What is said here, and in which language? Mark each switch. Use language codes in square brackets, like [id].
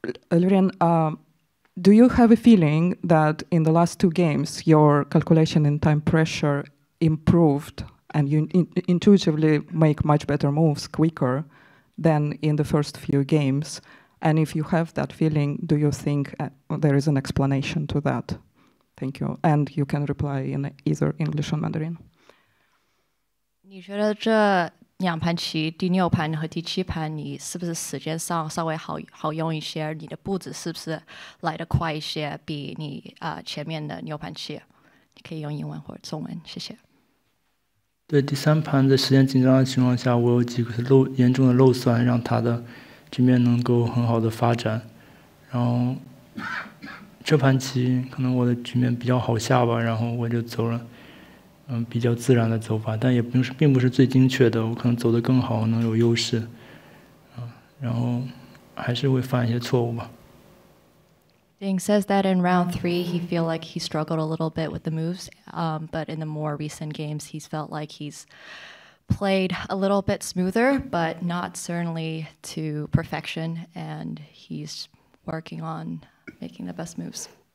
[en] Lurian, do you have a feeling that in the last two games, your calculation in time pressure improved and you intuitively make much better moves quicker than in the first few games? And if you have that feeling, do you think there is an explanation to that? Thank you. And you can reply in either English or Mandarin. [zh] 你觉得这两盘棋，第六盘和第七盘，你是不是时间上稍微好用一些？你的步子是不是来得快一些，比你前面的六盘棋？你可以用英文或者中文，谢谢。对，第三盘在时间紧张的情况下，我有几个严重的漏算，让他的局面能够很好的发展。然后这盘棋可能我的局面比较好下吧，然后我就走了。比较自然的走法，但也并不是最精确的，我可能走得更好，能有优势，然后还是会犯一些错误吧。 [en] Ding says that in round 3, he feel like he struggled a little bit with the moves, but in the more recent games, he's felt like he's played a little bit smoother, but not certainly to perfection, and he's working on making the best moves.